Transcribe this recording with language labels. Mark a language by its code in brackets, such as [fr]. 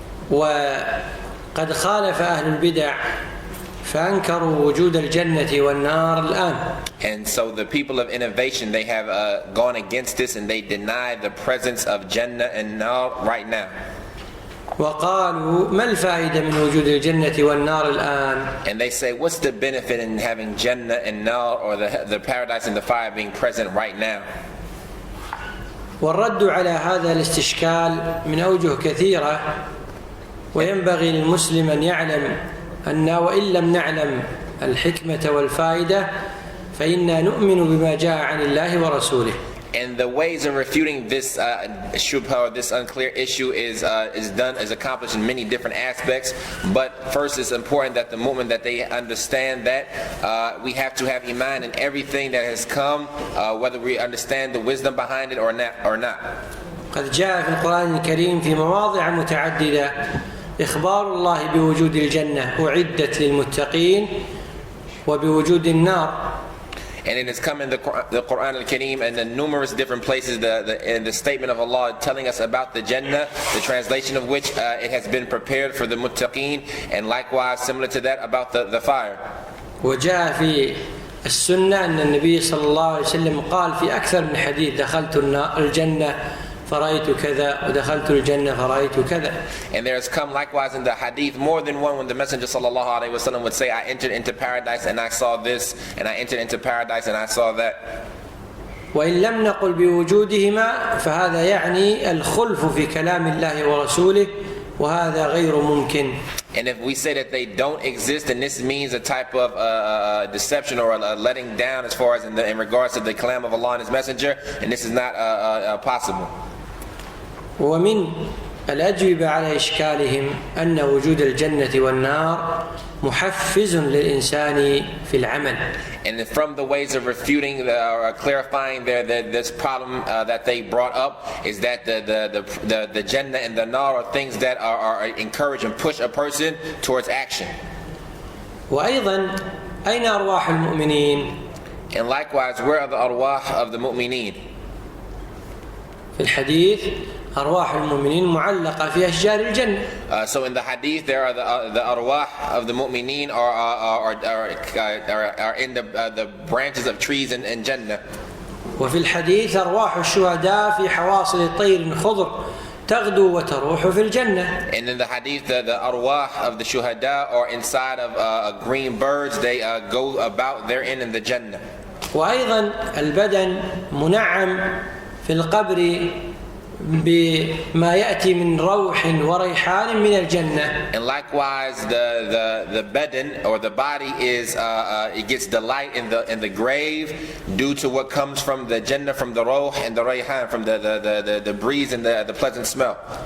[ar] وقد خالف أهل البدع فأنكروا وجود الجنة والنار الآن. [en] And so the people of innovation, they have gone against this and they deny the presence of Jannah and Nar right now. [ar] وقالوا ما الفائدة من وجود الجنة والنار الآن؟ [en] And they say, what's the benefit in having Jannah and Nar, or the paradise and the fire being present right now? [ar] والرد على هذا الاستشكال من أوجه كثيرة، وينبغي للمسلم أن يعلم أن وإن لم نعلم الحكمة والفائدة فإنا نؤمن بما جاء عن الله ورسوله. [en] And the ways of refuting this shubha, or this unclear issue, is accomplished in many different aspects. But first, it's important that the mu'min, that they understand that we have to have iman in everything that has come, whether we understand the wisdom behind it or not. [ar] قد جاء في القرآن الكريم في مواضع متعددة إخبار الله بوجود الجنة أعدت للمتقين وبوجود النار. [en] And it has come in the Quran al-Kareem and in numerous different places, in the statement of Allah telling us about the Jannah, the translation of which it has been prepared for the muttaqeen, and likewise similar to that about the fire. [ar] وجاء في السنة أن النبي صلى الله عليه وسلم قال في أكثر من حديث دخلت الجنة فرأيت كذا ودخلت الجنة فرأيت كذا. [en] And there has come likewise in the hadith more than one when the Messenger sallallahu alaihi wasallam would say, I entered into paradise and I saw this, and I entered into paradise and I saw that. [ar] وإن لم نقل بوجودهما فهذا يعني الخلف في كلام الله ورسوله وهذا غير ممكن. [en] And if we say that they don't exist, then this means a type of deception or a letting down as far as in regards to the kalam of Allah and His Messenger, and this is not possible. [ar] ومن الأجوبة على إشكالهم أن وجود الجنة والنار محفز للإنسان في العمل. [en] And from the ways of refuting or clarifying this problem that they brought up is that the Jannah and the Nar are things that are encourage and push a person towards action. [ar] وأيضا أين أرواح المؤمنين؟ [en] And likewise, where are the arwah of the mu'mineen? [ar] في الحديث أرواح المؤمنين معلقة في أشجار الجنة. [en] So in the hadith, there are the arwah of the mu'mineen are in the branches of trees in Jannah. [ar] وفي الحديث أرواح الشهداء في حواصل طير خضر تغدو وتروح في الجنة. [en] And in the hadith, the arwah of the shuhada are inside of green birds. They go about therein in the Jannah. [ar] وأيضا البدن منعم في القبر بما يأتي من روح وريحان من الجنة. [en] And likewise, the badan or the body is it gets delight in the grave due to what comes from the Jannah, from the ruh and the rayhan, from the breeze and the pleasant smell.